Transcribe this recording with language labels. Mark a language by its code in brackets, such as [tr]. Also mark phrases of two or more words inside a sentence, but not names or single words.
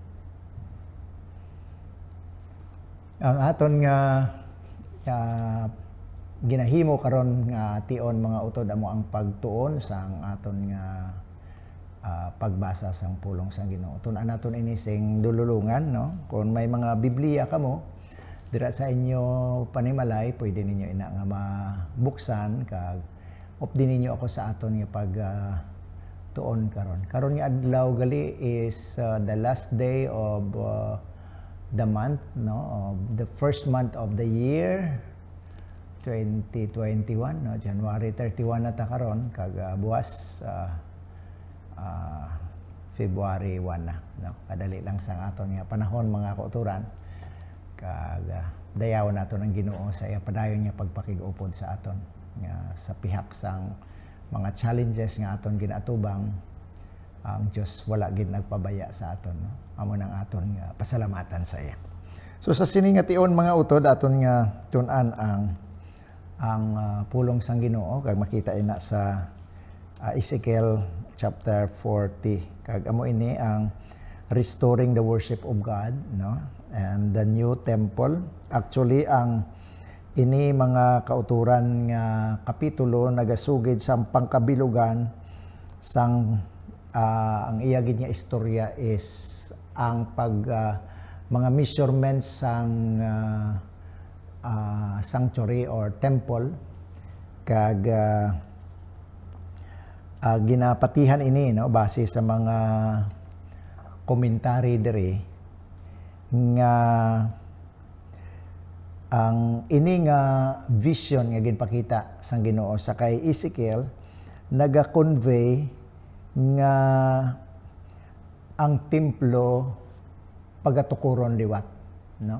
[hil] Ang aton nga ginahimo karon nga tion mga utod amo ang pagtuon sang aton nga pagbasa sang pulong sang Ginoo. Tun-an naton ini sing dululungan, no? Kung may mga Biblia kamo dira sa inyo panimalay, pwede ninyo ina nga mabuksan kag updi ninyo ako sa aton nga pag tuon karon. Karon nga adlaw gali [en] is the last day of the month, [hil] no, [en] of the first month of the year 2021, [hil] no, January 31 na ta karon kag buwas February 1 na, no. Kadali lang sang aton nga panahon mga kauturan kag dayaw naton ang Ginoo sa iya padayon nga pagpakig-upod sa aton nga sa pihak sang mga challenges nga aton ginatubang. Ang Dios wala gid nagpabaya sa aton, no. Amo nang aton nga pasalamatan sa iya. So sa sini nga tion mga utod aton nga tun-an ang pulong sang Ginoo kag makita ina sa Ezekiel chapter 40 kag amo ini ang [en] restoring the worship of God, [hil] no, [en] and the new temple. [hil] Actually ang ini mga kauturan nga kapitulo nagasugid sa pangkabilugan sang ang iya gid nga istorya is ang mga measurements sang sanctuary or temple kag ginapatihan ini, no, base sa mga komentary diri nga ang ini nga vision nga ginpakita sang Ginoo sa kay Ezekiel naga-convey nga ang templo pagatukuron liwat, no.